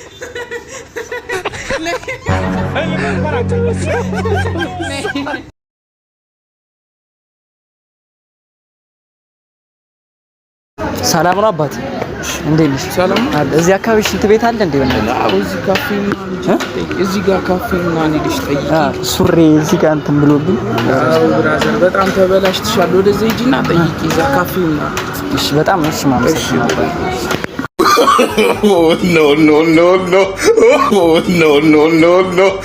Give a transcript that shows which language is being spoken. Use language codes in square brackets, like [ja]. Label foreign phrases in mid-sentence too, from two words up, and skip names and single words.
[am] ሰላም ነው አባት፣ እንዴት ነሽ? ሰላም አለ። እዚህ አካባቢ ሽንት ቤት አለ እንዴ? ወንድ አዎ፣ እዚህ ካፌ እዚህ ጋር ካፌ እና ሄደሽ ጠይቂ። ሱሪ እዚህ ጋር እንትን ብሎብኝ። አዎ ብራዘር፣ በጣም ተበላሽተሻል። ወደዚህ ሂጂና ጠይቂ እዛ ካፌ እና። እሺ፣ በጣም እሺ፣ ማመሰግናለሁ። [en] Oh no no no no! Oh no no no no!